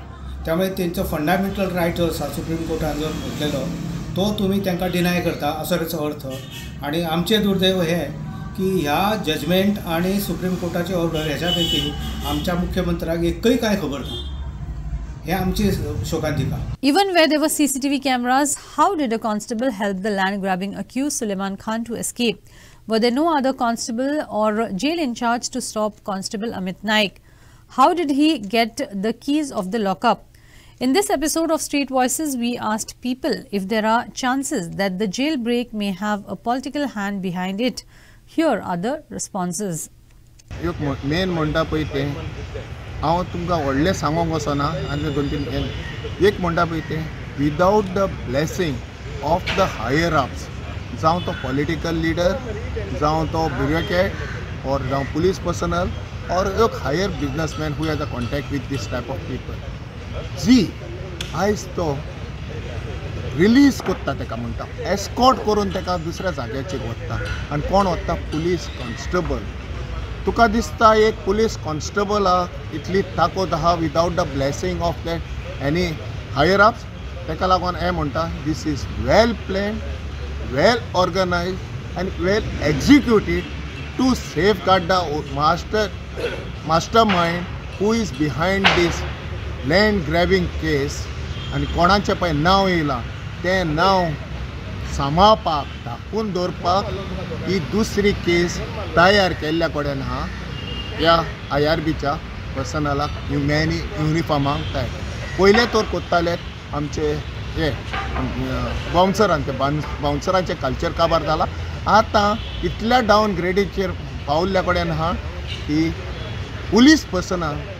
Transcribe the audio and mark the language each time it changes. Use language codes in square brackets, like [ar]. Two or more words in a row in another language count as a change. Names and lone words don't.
[kok] त्यामुळे त्यांचो फंडामेंटल रायट जो आसा सुप्रीम कोर्टान जर म्हटलेलो तो तुम्ही तांकां डिनाय करता असो ताचो अर्थ. आणि आमचें दुर्दैव हें की ह्या जजमेंट आणि सुप्रीम कोर्टाची ऑर्डर ह्याच्या पैकी आमच्या मुख्यमंत्र्याक एकय काय खबर ना. हे आमची शोकांतिका. [en] Even where there were CCTV cameras, how did a constable help the land grabbing accused Suleiman Khan to escape? Were there no other constable or jail in charge to stop Constable Amit Naik? How did he get the keys of the lockup? In this episode of Street Voices, we asked people if there are chances that the jailbreak may have a political hand behind it. Here are the responses. [kok] एक मेन म्हणटा पळय तें हांव तुमकां व्हडलें सांगोंक वचना आनी 2-3 एक म्हणटा पळय तें [en] without the blessing of the higher ups [kok] जावं तो [en] political leader [kok] जावं तो ब्युरोक्रेट और जावं [en] police personnel [kok] और एक [en] higher businessman who has a contact with this type of people [kok] जी आयज तो रिलीज करता ताका म्हणटा एस्कॉर्ट करून ताका दुसऱ्या जाग्याचेर व्हरता आनी कोण व्हरता [en] police constable [kok] तुका दिसता एक पुलीस कॉन्स्टेबलाक इतली ताकद आहा विदाउट [en] the blessing of the any higher ups [kok] ताका लागून हें म्हणटा [en] this is well planned well organized आनी well executed to safe guard the master mind who is behind this land grabbing [kok] केस आनी कोणाचें पळय नांव येयलां तें नांव सांबाळपाक धाकून दवरपाक ही दुसरी केस तयार केल्ल्या कडेन आहा ह्या IRBच्या पर्सनलाक युनिफॉर्माक तयार पयले तर कोत्ताले आमचे हे बाउन्सरांचे बाउन्सरांचे कल्चर काबार जाला आतां इतल्या डावन ग्रेडीचेर पावल्ल्या कडेन आहा की पुलीस पर्सनां